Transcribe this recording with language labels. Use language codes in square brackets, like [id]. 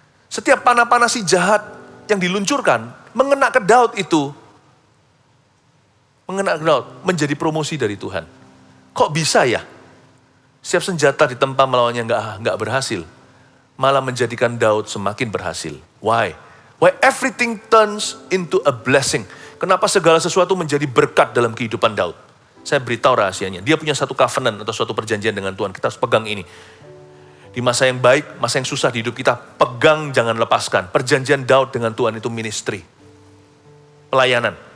[id] Setiap panah-panah si jahat yang diluncurkan, mengena ke Daud itu. Mengena ke Daud, menjadi promosi dari Tuhan. Kok bisa ya? Setiap senjata ditempa melawannya nggak berhasil. Malah menjadikan Daud semakin berhasil. [en] Why? Why everything turns into a blessing. [id] Kenapa segala sesuatu menjadi berkat dalam kehidupan Daud? Saya beritahu rahasianya. Dia punya satu covenant atau suatu perjanjian dengan Tuhan. Kita harus pegang ini. Di masa yang baik, masa yang susah di hidup kita, pegang jangan lepaskan. Perjanjian Daud dengan Tuhan itu ministry. Pelayanan.